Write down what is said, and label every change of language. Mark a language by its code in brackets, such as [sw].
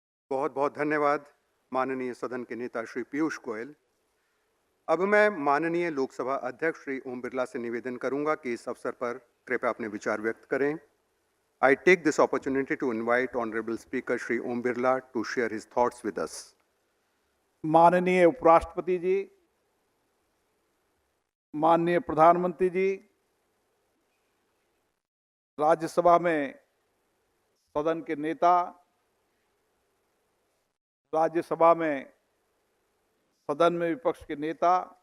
[hi] बहुत बहुत धन्यवाद माननीय सदन के नेता श्री पीयूष गोयल। अब मैं माननीय लोकसभा अध्यक्ष श्री ओम बिरला से निवेदन करूंगा कि इस अवसर पर कृपया अपने विचार व्यक्त करें। [en] I take this opportunity to invite Honorable Speaker Shri Om Birla to share his thoughts with us. [hi] माननीय उपराष्ट्रपति जी, माननीय प्रधानमंत्री जी, राज्यसभा में सदन के नेता, राज्यसभा में सदन में विपक्ष के नेता,